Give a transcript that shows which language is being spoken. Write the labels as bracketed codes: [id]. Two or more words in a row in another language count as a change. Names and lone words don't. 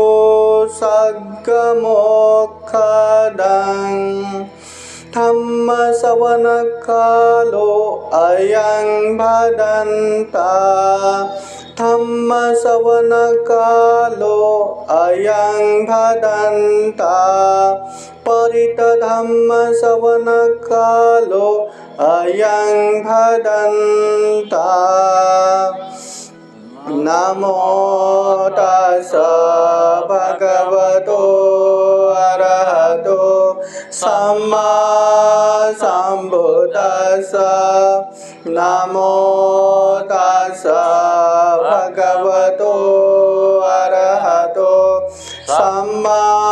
[pi] सद्गमोक्षदं धम्म श्रवण कालो अयं भदन्ता धम्म श्रवण कालो अयं भदन्ता परित धम्म श्रवण कालो अयं भदन्ता नमो तस्स भगवतो अरहतो सम्मा सम्बुद्धास्स Sambuddhassa Namo Tassa Bhagavato Arahato Samma